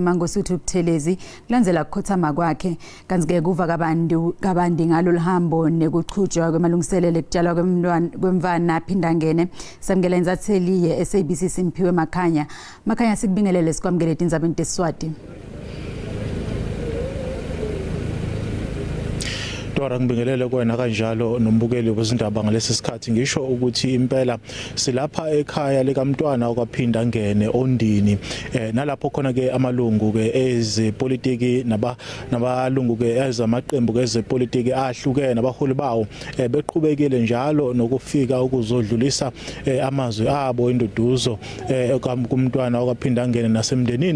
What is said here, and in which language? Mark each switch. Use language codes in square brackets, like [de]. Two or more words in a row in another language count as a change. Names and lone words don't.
[ss] Mangosuthu Buthelezi kulandzela ukukhothama kwakhe kanti-ke kuva kabandi ngalo lihambo nekuchujwa kwemalungiselelo ekutshalwa kwemvana aphindangene samukela inzatheli ye-SABC Simphiwe Makhanya sikubingelele sikwamukele Tindzaba teSiswati. [zu] Dora ngibingelele kuwena kanjalo nombukeli wezindaba ngalesi sikhathi ngisho ukuthi impela silapha ekhaya likaMntwana okwaphinda ngene ondini nalapho khona ke amalungu ke ezepolitiki nabalungu ke ezamaqembu ke ezepolitiki ahlukene abaholi bawo beqhubekile njalo nokufika ukuzodlulisa amazwi abo induduzo kuMntwana okwaphinda ngene nasemndenini